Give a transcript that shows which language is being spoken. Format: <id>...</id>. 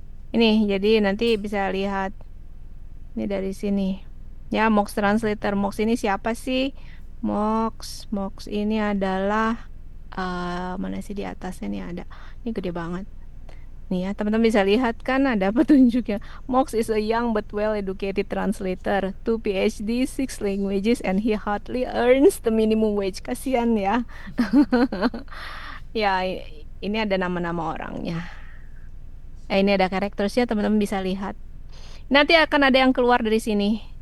<id>ini jadi nanti bisa lihat ini dari sini. Ya, Mox Translator. Mox ini siapa sih? Mox ini adalah mana sih di atasnya nih ada. Ini gede banget. Nih ya, teman-teman bisa lihat kan ada petunjuknya.</id> <en>Mox is a young but well-educated translator, 2 PhD, 6 languages, and he hardly earns the minimum wage.</en> <id>Kasian ya. Ya, ini ada nama-nama orangnya. Ini ada karakternya, teman-teman bisa lihat. Nanti akan ada yang keluar dari sini.</id>